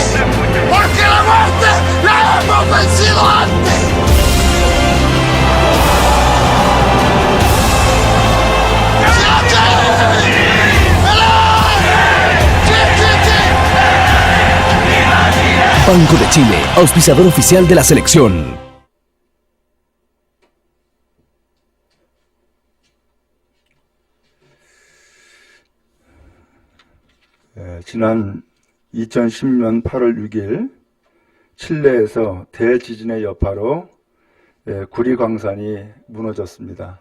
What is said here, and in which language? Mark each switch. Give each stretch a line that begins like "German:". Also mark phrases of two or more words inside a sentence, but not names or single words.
Spanish: Porque la muerte la hemos vencido antes. Banco de Chile, auspiciador oficial de la selección.
Korean: 지난 2010년 8월 6일 칠레에서 대지진의 여파로 구리광산이 무너졌습니다.